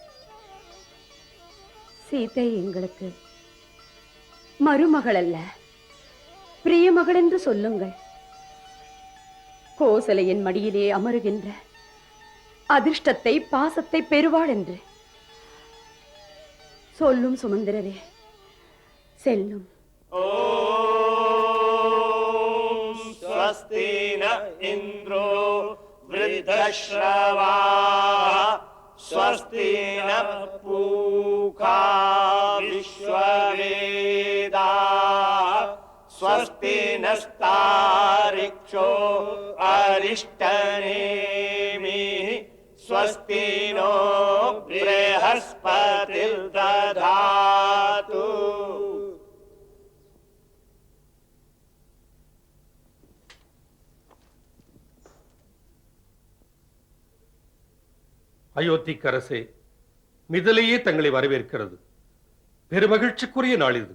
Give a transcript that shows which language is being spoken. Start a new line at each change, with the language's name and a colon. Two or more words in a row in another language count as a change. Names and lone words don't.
Tamil: சீதை எங்களுக்கு மருமகள் அல்ல, பிரியமகள் என்று சொல்லுங்கள். கோசலையின் மடியிலே அமருகின்ற அதிர்ஷ்டத்தை பாசத்தை பெறுவாள் என்று சொல்லும் சுமந்திரரே, செல்லும்.
Sanskrit: स्वस्ति न इन्द्रो वृद्धश्रवाः स्वस्ति न पूषा विश्ववेदाः स्वस्ति नस्तारिक्षो अरिष्टनेमिः स्वस्ति नो बृहस्पतिर्दधातु.
Tamil: அயோத்திக்கு அரசே, மிதிலையே தங்களை வரவேற்கிறது. பெருமகிழ்ச்சிக்குரிய நாள் இது.